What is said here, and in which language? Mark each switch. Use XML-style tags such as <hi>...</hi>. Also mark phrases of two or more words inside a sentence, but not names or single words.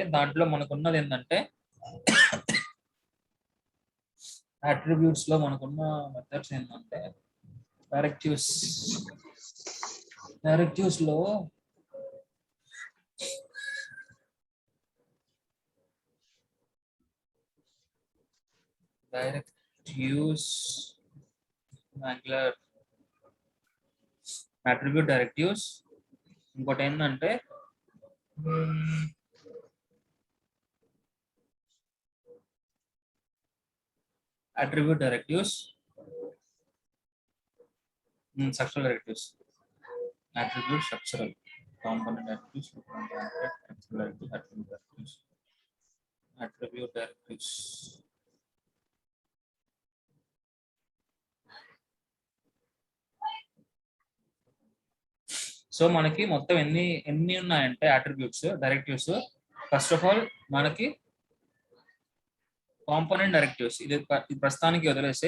<te>దాంట్లో మనకు ఉన్నది ఏంటంటే అట్రిబ్యూట్స్ లో మనకున్న మెథడ్స్ ఏంటంటే డైరెక్టివ్స్ లో</te> <en>attribute directives.</en> <te>ఇంకోటి ఏంటంటే</te> <en>attribute directives, structural directives, attribute structural, component directives, attribute directives.</en> <te>సో మనకి మొత్తం ఎన్ని ఉన్నాయంటే</te> <en>attributes directives. first of all</en> <te>మనకి</te> <en>component directives,</en> <te>ఇది ప్రస్తుతానికి వదిలేసి.</te>